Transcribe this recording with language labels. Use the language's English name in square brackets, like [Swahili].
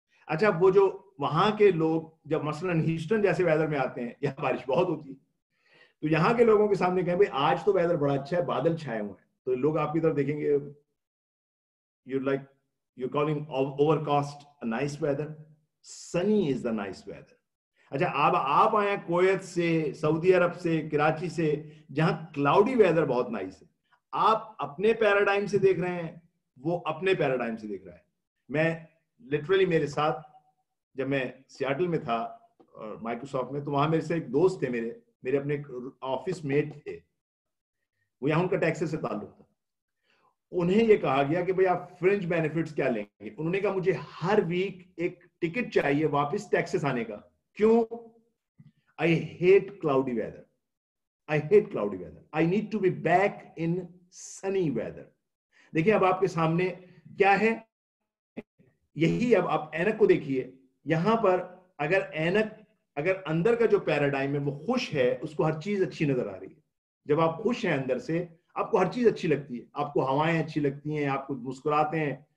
[Urdu] اچھا وہ جو وہاں کے لوگ جب مثلا ہیوسٹن جیسے ویدر میں آتے ہیں، یہاں بارش بہت ہوتی ہے، تو یہاں کے لوگوں کے سامنے کہیں بھائی آج تو ویدر بڑا اچھا ہے، بادل چھائے ہوئے ہیں، تو لوگ آپ کی طرف دیکھیں گے [English] you're calling overcast a nice weather. Sunny is the nice weather. [Urdu] اچھا آپ آئے ہیں کویت سے، سعودی عرب سے، کراچی سے، جہاں کلاؤڈی ویدر بہت نائس ہے. آپ اپنے پیراڈائم سے دیکھ رہے ہیں، وہ اپنے پیراڈائم سے دیکھ رہا ہے. میں لٹرلی میرے ساتھ جب میں سیاٹل میں تھا اور مائکروسافٹ میں، تو وہاں میرے سے ایک دوست تھے، میرے اپنے آفس میٹ تھے، وہ یہاں ان کا ٹیکسس سے تعلق تھا. انہیں یہ کہا گیا کہ بھئی آپ فرنج بینیفٹس کیا لیں گے؟ انہوں نے کہا مجھے ہر ویک ایک ٹکٹ چاہیے واپس ٹیکسس آنے کا. کیوں؟ [English] I hate cloudy weather. I hate cloudy weather. I need to be back in sunny weather. [Urdu] دیکھیں اب آپ کے سامنے کیا ہے، یہی. اب آپ اینک کو دیکھیے، یہاں پر اگر اندر کا جو پیراڈائم ہے وہ خوش ہے، اس کو ہر چیز اچھی نظر آ رہی ہے. جب آپ خوش ہیں اندر سے، آپ کو ہر چیز اچھی لگتی ہے، آپ کو ہوائیں اچھی لگتی ہیں، آپ کو مسکراتے ہیں.